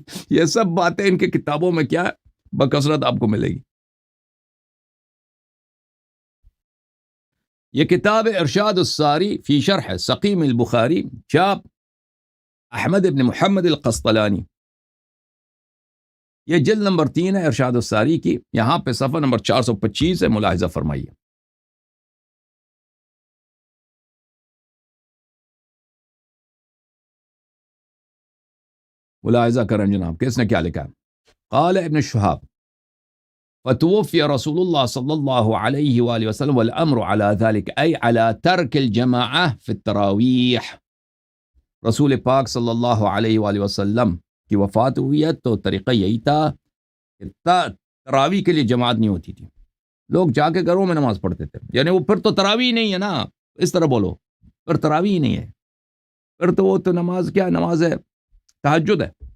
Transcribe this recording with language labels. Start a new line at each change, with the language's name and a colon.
Urdu: یہ سب باتیں ان کے کتابوں میں کیا بکثرت آپ کو ملے گی۔ یہ کتاب ارشاد الساری فی شرح سقیم البخاری، چاپ احمد ابن محمد القسطلانی، یہ جلد نمبر 3 ہے ارشاد الساری کی، یہاں پہ صفحہ نمبر 425 ہے، ملاحظہ فرمائیے۔ ملاحظہ کریں جناب کہ اس نے کیا لکھا ہے.
Arabic: قال ابن شہاب فتوفي رسول الله صلى الله عليه وآله وسلم والأمر على ذلك أي على ترك الجماعة في التراويح.
Urdu: رسول پاک صلی اللہ علیہ وآلہ وسلم کی وفات ہوئی ہے تو طریقہ یہی تھا کہ تراویح کے لیے جماعت نہیں ہوتی تھی. لوگ جا کے گھروں میں نماز پڑھتے تھے. یعنی وہ پھر تو تراویح نہیں ہے نا, اس طرح بولو, پھر تراویح نہیں ہے, پھر تو وہ تو نماز کیا ہے, نماز ہے تہجد ہے.